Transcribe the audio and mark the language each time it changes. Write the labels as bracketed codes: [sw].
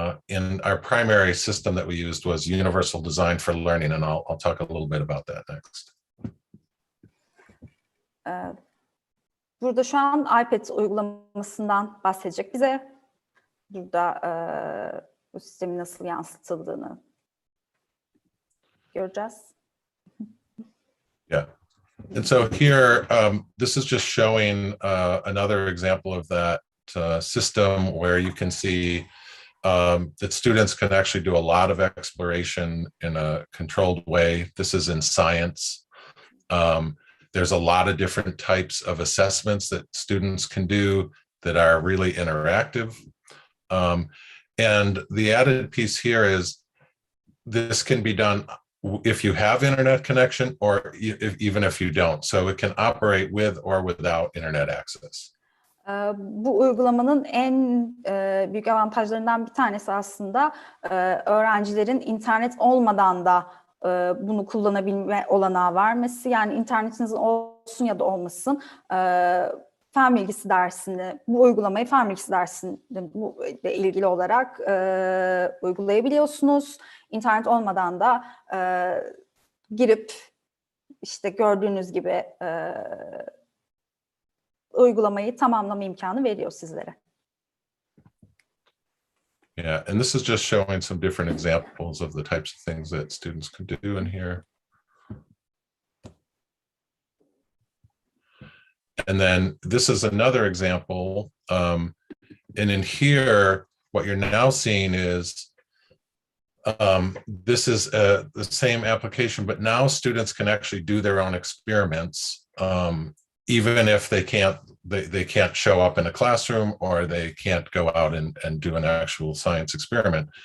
[en] In our primary system that we used was Universal Design for Learning, and I'll talk a little bit about that next. [tr] Burada şu an iPad uygulamasından bahsedecek bize. Burada bu sistemin nasıl yansıtıldığını göreceğiz. [en] Yeah. And so here, this is just showing another example of that system where you can see that students can actually do a lot of exploration in a controlled way. This is in science. There's a lot of different types of assessments that students can do that are really interactive. And the added piece here is this can be done if you have internet connection or even if you don't. So it can operate with or without internet access. [tr] Bu uygulamanın en büyük avantajlarından bir tanesi aslında öğrencilerin internet olmadan da bunu kullanabilme olanağı vermesi. Yani internetinizin olsun ya da olmasın, fen bilgisi dersini, bu uygulamayı fen bilgisi dersinde ilgili olarak uygulayabiliyorsunuz. İnternet olmadan da girip işte gördüğünüz gibi uygulamayı tamamlama imkanı veriyor sizlere. [en] Yeah, and this is just showing some different examples of the types of things that students can do in here. And then this is another example. And in here, what you're now seeing is this is the same application, but now students can actually do their own experiments, even if they can't show up in a classroom or they can't go out and do an actual science experiment.